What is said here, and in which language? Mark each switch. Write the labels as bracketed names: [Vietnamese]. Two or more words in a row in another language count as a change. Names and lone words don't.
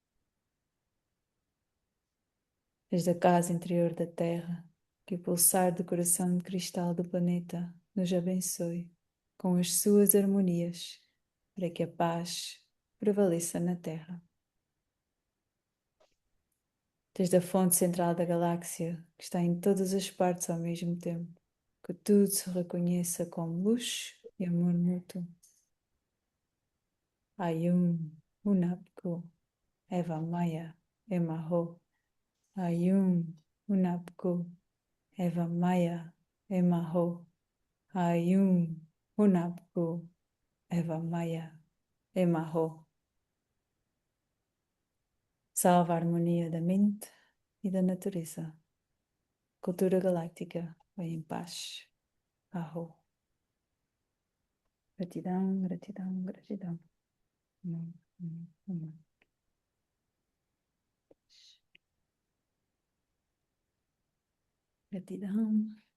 [Portuguese] Desde a casa interior da Terra, que o pulsar do coração de cristal do planeta nos abençoe com as suas harmonias, para que a paz prevaleça na Terra. Desde a fonte central da galáxia, que está em todas as partes ao mesmo tempo, que tudo se reconheça como luz e amor mútuo. Ayum, Unapku, Eva Maya, Emaho. Ayum, Unapku, Eva Maya, Emaho. Ayum, Unapku, Eva Maya, Emaho. Salva a harmonia da mente e da natureza. Cultura galáctica, vai em paz. Aho. Gratidão, gratidão, gratidão. Hum, hum, hum. Gratidão.